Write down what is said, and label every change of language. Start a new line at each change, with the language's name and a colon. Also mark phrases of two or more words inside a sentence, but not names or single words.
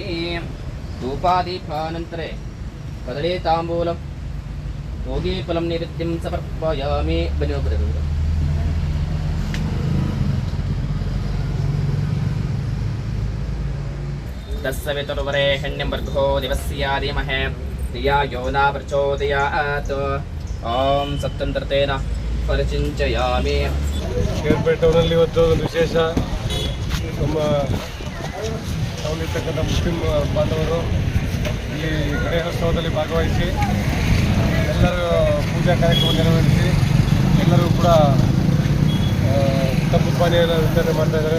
Sanskrit: ಧೂಪಾದೀಪಾನಂತರೇ ಕದಳಿ ತಾಂಬೂಲಂ ಹೋಗಿ ಫಲಂ ನೈವೇದ್ಯಂ ಸಮರ್ಪಯಾಮಿ.
Kannada: ಬನ್ನಿ ಒಬ್ಬರು
Sanskrit: ತಸ್ಸವಿತುರ್ವರೆಣ್ಯಂ ಭರ್ಗೋ ದಿವಸ್ಯ ಧೀಮಹಿ ಧಿಯೋ ಯೋ ನ ಪ್ರಚೋದಯಾತ್. ಓಂ ಸತ್ಯಂತರ್ತೇನ ಪರಿಚಿಂಚಯಾಮಿ.
Kannada: ಕೇರ್ಪೇಟೆ ಟೌನಲ್ಲಿ ಇವತ್ತು ಒಂದು ವಿಶೇಷ ನಮ್ಮ ಟೌನಲ್ಲಿರ್ತಕ್ಕಂಥ ಮುಸ್ಲಿಂ ಬಾಂಧವರು ಇಲ್ಲಿ ಗಣೇಶೋತ್ಸವದಲ್ಲಿ ಭಾಗವಹಿಸಿ ಎಲ್ಲರೂ ಪೂಜಾ ಕಾರ್ಯಕ್ರಮ ನೆರವೇರಿಸಿ ಎಲ್ಲರೂ ಕೂಡ ತಂಪು ಪಾನೀಯನ ವಿತರಣೆ ಮಾಡ್ತಾ ಇದ್ದಾರೆ.